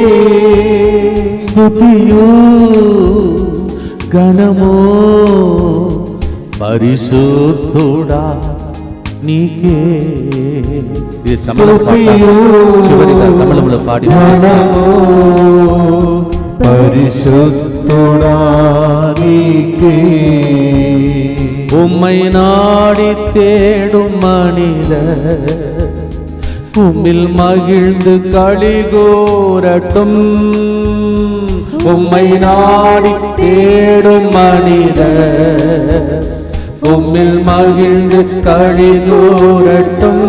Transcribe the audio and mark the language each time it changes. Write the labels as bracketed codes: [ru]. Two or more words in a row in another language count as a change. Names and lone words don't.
[te] స్తుతియు ఘనము పరిశుద్ధుడా నీకే. ఇది చివరిగా కమలములో పాడి పరిశుద్ధుడా నీకే. [ta] உம்மை நாடி தேடும் மனிதர் உம்மில் மகிழ்ந்து களிகூரட்டும். உம்மை நாடி தேடும் மனிதர் உம்மில் மகிழ்ந்து களிகூரட்டும்.